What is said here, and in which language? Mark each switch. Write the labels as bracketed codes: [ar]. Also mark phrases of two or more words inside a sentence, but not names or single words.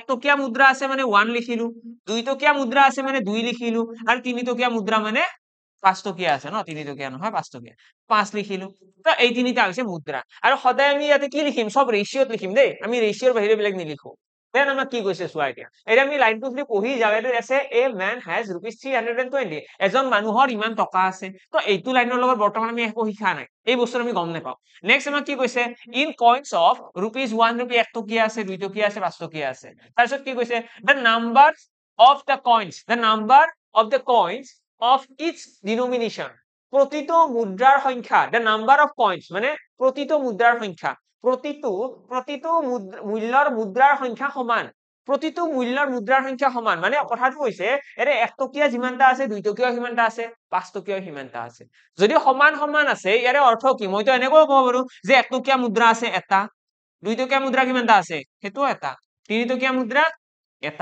[as] টকীয়া মুদ্ৰা আছে মানে 1 লিখিলো 2 টকীয়া মুদ্ৰা আছে মানে 2 লিখিলো আৰু 3 টকীয়া মুদ্ৰা মানে 5 টকীয়া আছে ন 3 টকীয়া নহয় 5 টকীয়া 5 লিখিলো তো এই তিনিটা হৈছে মুদ্ৰা আৰু সদায় আমি ইয়াতে কি লিখিম সব ৰেশিওত লিখিম দেই আমি ৰেশিওৰ বাহিৰে বেলেগ নিলিখো দেন আমাক কি কৈছে চোৱা এতিয়া আমি লাইনটো যদি পঢ়ি যাও এটো আছে [en] a man has [as] ₹320 এজন মানুহৰ ইমান টকা আছে তো এইটো লাইনৰ লগত বৰ্তমান আমি একো শিকা নাই এই বস্তু আমি গম নাপাও নেক্সট আমাক কি কৈছে [en] in coins of [as] ₹1 1 টকীয়া আছে 2 টকীয়া আছে 5 টকীয়া আছে তাৰপিছত কি কৈছে [en] the number of the coins of each denomination [as] প্ৰতিটো মুদ্ৰাৰ সংখ্যা [en] the number of coins [as] মানে প্ৰতিটো মুদ্ৰাৰ সংখ্যা প্ৰতিটো মূল্যৰ মুদ্ৰাৰ সংখ্যা সমান প্ৰতিটো মূল্যৰ মুদ্ৰাৰ সংখ্যা সমান মানে কথাটো হৈছে এৰে 1 টকীয়া যিমানটা আছে 2 টকীয়া সিমানটা আছে 5 টকীয়া সিমানটা আছে যদি সমান আছে ইয়াৰে অৰ্থ কি মইতো এনেকৈ ক'ব পাৰো যে 1 টকীয়া মুদ্ৰা আছে এটা 2 টকীয়া মুদ্ৰা কিমানটা আছে হেতু এটা 3 টকীয়া মুদ্ৰা এটা